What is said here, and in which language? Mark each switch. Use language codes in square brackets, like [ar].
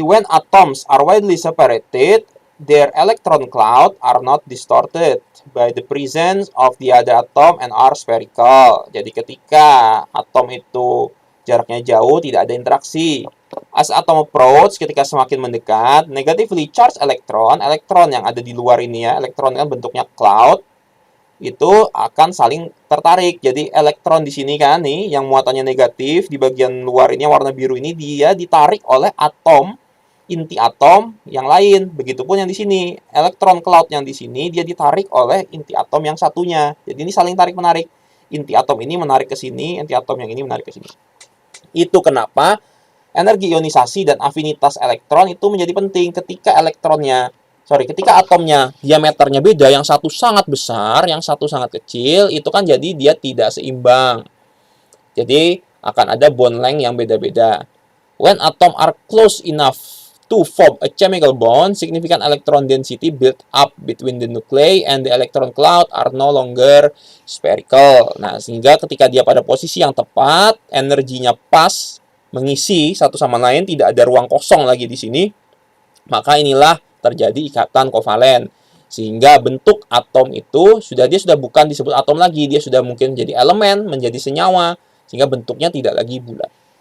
[en] When atoms are widely separated, their electron cloud are not distorted by the presence of the other atom and are spherical. [id] Jadi ketika atom itu jaraknya jauh, tidak ada interaksi. [en] As atom approach, [id] ketika semakin mendekat, negatively charged elektron yang ada di luar ini ya, elektron kan bentuknya cloud, itu akan saling tertarik. Jadi elektron di sini kan nih, yang muatannya negatif, di bagian luar ini warna biru ini, dia ditarik oleh atom, inti atom yang lain. Begitupun yang di sini, elektron cloud yang di sini, dia ditarik oleh inti atom yang satunya. Jadi ini saling tarik-menarik. Inti atom ini menarik ke sini, inti atom yang ini menarik ke sini. Itu kenapa energi ionisasi dan afinitas elektron itu menjadi penting ketika ketika atomnya diameternya beda, yang satu sangat besar, yang satu sangat kecil, itu kan jadi dia tidak seimbang. Jadi akan ada bond length yang beda-beda. [en] When atom are close enough To form a chemical bond, significant electron density built up between the nuclei and the electron cloud are no longer spherical. [id] Nah, sehingga ketika dia pada posisi yang tepat, energinya pas, mengisi satu sama lain, tidak ada ruang kosong lagi di sini, maka inilah terjadi ikatan kovalen. Sehingga bentuk atom itu dia sudah bukan disebut atom lagi, dia sudah mungkin menjadi elemen, menjadi senyawa, sehingga bentuknya tidak lagi bulat.